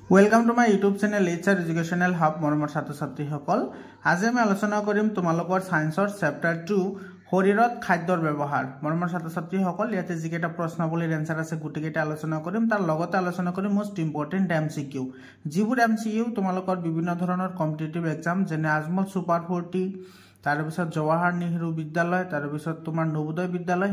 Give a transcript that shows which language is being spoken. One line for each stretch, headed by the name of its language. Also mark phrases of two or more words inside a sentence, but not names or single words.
English: welcome to my YouTube channel
Assamese: एचआर एजुकेशनल हब मरমৰ ছাত্ৰ ছাত্ৰীসকল আজি আমি আলোচনা কৰিম তোমালোকৰ সায়েন্সৰ চেপ্টাৰ 2 শৰীৰত খাদ্যৰ ব্যৱহাৰ মৰমৰ ছাত্ৰ ছাত্ৰীসকল ইয়াতে যিকেইটা প্ৰশ্নাৱলীৰ এনসাৰ আছে গুটিকেইটা আলোচনা কৰিম তাৰ লগতে আলোচনা কৰিম
English: most important MCQ
Assamese: যিবোৰ এমসিকিউ তোমালোকৰ বিভিন্ন ধৰণৰ
English: competitive exam
Assamese: যেনে আজমল সুপাৰ 40 তাৰ পিছত জৱাহৰ নেহৰু বিদ্যালয় তাৰ পিছত তোমাৰ নবোদয় বিদ্যালয়